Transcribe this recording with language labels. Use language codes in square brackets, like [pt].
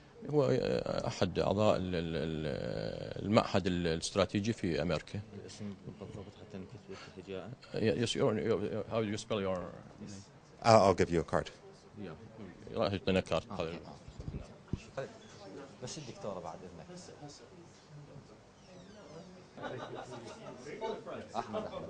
[ar] هو أحد أعضاء المعهد الاستراتيجي في أمريكا. الاسم بالضبط حتى نكتب الاتجاه. [en] Yes, how do you spell your name? I'll give you a card. [ar] Yeah, راح يعطينا كارت. بس الدكتورة بعد إذنك. أحمد.